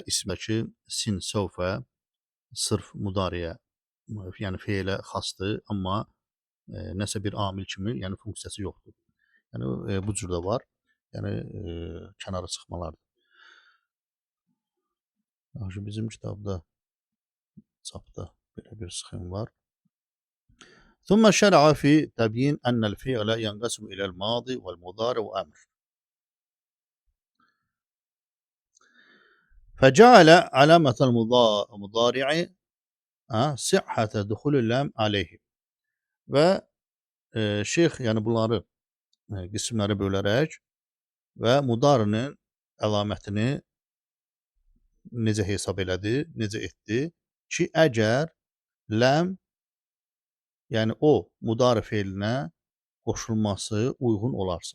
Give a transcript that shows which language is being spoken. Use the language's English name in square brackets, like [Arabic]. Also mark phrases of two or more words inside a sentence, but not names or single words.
[Azerbaijani] İsmə ki, sin, səvfə, sırf müdariyə, yəni feilə xasdır, amma nəsə bir amil kimi, yəni funksiyası yoxdur. Yəni bu cür də var. Yəni kənara çıxmalardır. Yaxşı, bizim kitabda, çapda belə bir sxem var. [Arabic] ثم شرع في تبيين أن الفعل ينقسم إلى الماضي والمضارع وأمر. فجعل علامة المضارع صحة دخول اللام عليه. [Azerbaijani] Və şeyx yəni bunları qismləri bölərək və mudarinin əlamətini necə hesab elədi, necə etdi ki, əgər ləm, yəni o mudari feilinə qoşulması uyğun olarsa.